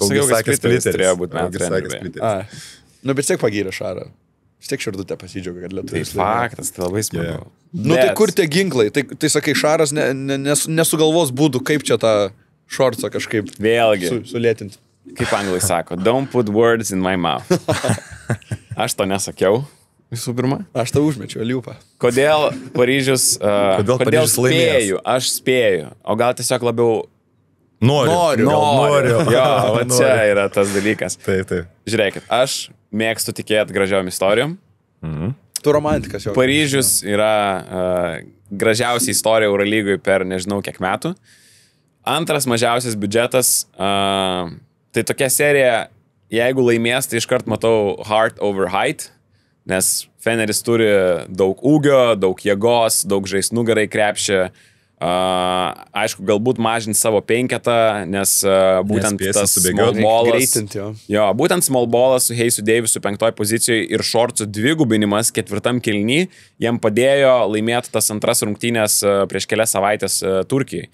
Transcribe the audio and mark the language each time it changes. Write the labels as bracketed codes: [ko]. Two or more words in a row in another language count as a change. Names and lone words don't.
[lt] Augis sakė spliteris. Bet tiek pagyrė Šarą. Vis tiek Širdutė pasidžiaugia, kad Lietuvos. Tai faktas, tai labai smagu. Tai kur tie ginklai? Tai sakai, Šaras nesugalvos būdų, kaip čia tą šorcą kažkaip vėlgi sulėtinti. Kaip anglai sako, [en] don't put words in my mouth. [lt] Aš to nesakiau, visų pirma. Aš tą užmečiau, liupą. Kodėl Paryžius... Kodėl spėju? Aš spėju. O gal tiesiog labiau... Noriu. Jo, va čia yra tas dalykas. Taip. Žiūrėkit, aš mėgstu tikėti gražiom istorijom. Tu romantikas jau. Paryžius yra gražiausia istorija Eurolygoje per nežinau kiek metų. Antras mažiausias biudžetas. Tai tokia serija, jeigu laimės, tai iškart matau [en] heart over height, [lt] nes Feneris turi daug ūgio, daug jėgos, daug žais nugarai krepšį. Aišku, galbūt mažinti savo penketą, nes būtent tas [en] small ballas, [lt] būtent [en] small ballas [lt] su Heisu Deivisu 5 pozicijoje ir šorcų dvigubinimas 4 kėliny jiem padėjo laimėti tas antras rungtynės prieš kelias savaitės Turkijai.